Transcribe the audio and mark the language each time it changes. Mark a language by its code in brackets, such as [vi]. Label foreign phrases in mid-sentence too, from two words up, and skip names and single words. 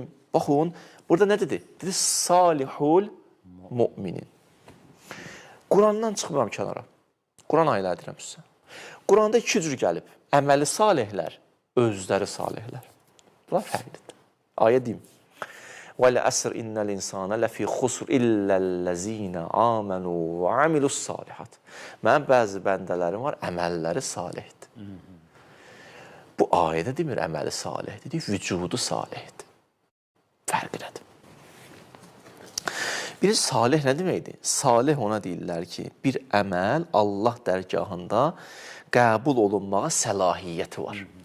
[az] Baxın, burada nə dedi? Dedi, salihul müminin. Qurandan çıxmıram kənara. Quran ayələr edirəm sizə. Quranda iki cür gəlib. Əməli salihlər, özləri salihlər. Bunlar fərqlidir. Ayə deyim. [ar] وَلَأَسْرِ إِنَّ الْإِنسَانَ لَفِي خُسْرٍ إِلَّا الَّذِينَ آمَنُوا وَعَمِلُوا الصَّالِحَاتِ. [az] Mənim bəzi bəndələrim var, əməlləri salihdir. Bu ayədə demir əməli salihdir, deyir, vücudu salihdir. Fərqi nədir? Bir salih nə deməkdir? Salih ona deyirlər ki, bir əməl Allah dərgahında qəbul olunmağa səlahiyyəti var.